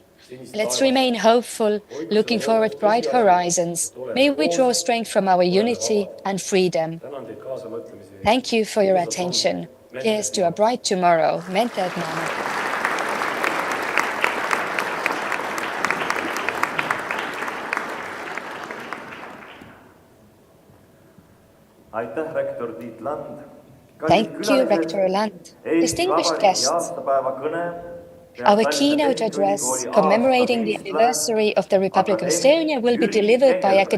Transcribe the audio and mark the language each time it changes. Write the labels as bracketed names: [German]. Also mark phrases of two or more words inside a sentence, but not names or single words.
[Estonian] sinist [English] Let's [Estonian] taevast. [English] remain hopeful, [Estonian] Hoidku seda [English] looking forward [Estonian] lootust [English] bright [Estonian] tõsiasi, [English] horizons. [Estonian] et oleme [English] May we draw [Estonian] koos, [English] strength from our [Estonian] oleme [English] unity [Estonian] vabad. [English] and freedom. [Estonian] Tänan teid kaasamõtlemise eest. [English] Thank you for your [Estonian] Ilusat homset. [English] attention. Mente Here's et to a maha. bright tomorrow. Mente et maha. [Estonian] Aitäh, rektor Tiit Land. [English] Thank you, Rector Land. [Estonian] Eesti [English] Distinguished [Estonian] Vabariigi [English] guests, [Estonian] aastapäeva kõne [English] Our [Estonian] Tallinna [English] keynote address [Estonian] Tehnikaülikooli [English] commemorating the [Estonian] aastaseisva [English] anniversary of the Republic of Estonia will be [Estonian] Jüri [English] delivered by [Estonian] Engelbrecht.